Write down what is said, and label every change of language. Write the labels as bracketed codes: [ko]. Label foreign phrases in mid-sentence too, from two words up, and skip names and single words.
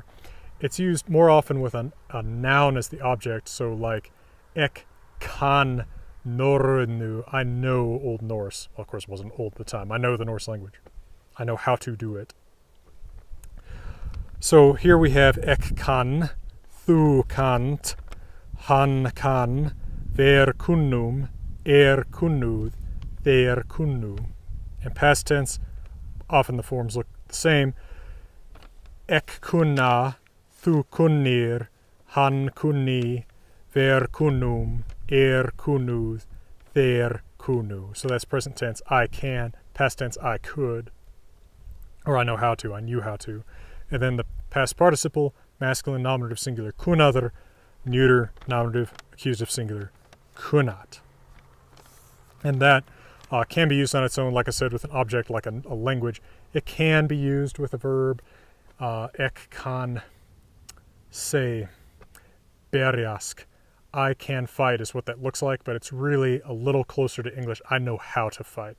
[en] It's used more often with a noun as the object, so like [non] ek kan norrönu, [en] I know Old Norse. Well, of course it wasn't old at the time. I know the Norse language. I know how to do it. So here we have [non] ek kan, thu kant, han kan, ver kunnum, kunnud, their kunnu. [en] In past tense, often the forms look the same. [non] Ek kunna, thu kunnir, han kunni, ver kunnum, kunnud, their kunnu. [en] So that's present tense, I can. Past tense, I could. Or I know how to, I knew how to. And then the past participle, masculine nominative singular, kunather, neuter nominative accusative singular, kunat. And that can be used on its own, like I said, with an object like a language. It can be used with a verb. [non] Ek kan se berjask. [en] I can fight is what that looks like, but it's really a little closer to English. I know how to fight.